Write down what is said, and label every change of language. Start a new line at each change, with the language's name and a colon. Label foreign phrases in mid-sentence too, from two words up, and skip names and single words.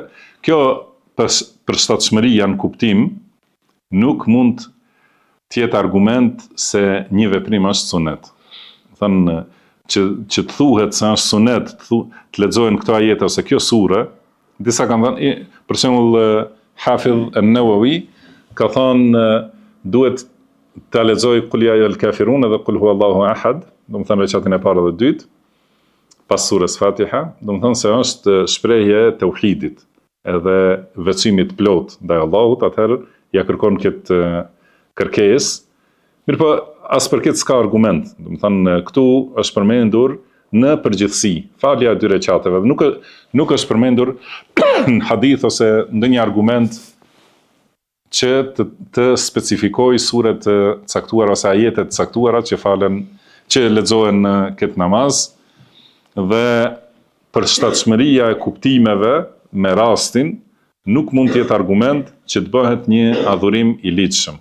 Albanian: Kjo përshtatshmëria në kuptim nuk mund të jetë argument se një veprim është sunet. Thënë që të thuhet se është sunet, të lexohen këto ajete ose kjo sure, disa kanë thënë, për shembull Hafidh an-Nawawi ka thënë duhet ta lexoj
Arabic: قل يا أيها الكافرون
Albanian: dhe
Arabic: قل هو الله أحد,
Albanian: do të thënë recitin e parë dhe dytë, pas surës Fatiha, do të thënë se është shprehje e tauhidit, edhe veçimit plot ndaj Allahut, atëherë ja kërkon këtë kërkesë. Mirë po, as për këtë s'ka argument. Do të thënë këtu është përmendur në përgjithësi, falja e 2 recateve, nuk është përmendur në hadith ose ndonjë argument që të specifikoj sure të caktuara ose ajete të caktuara që falen, që lexohen në këtë namaz, dhe përshtatshmëria e kuptimeve me rastin nuk mund të jetë argument që të bëhet një adhurim i ligjshëm.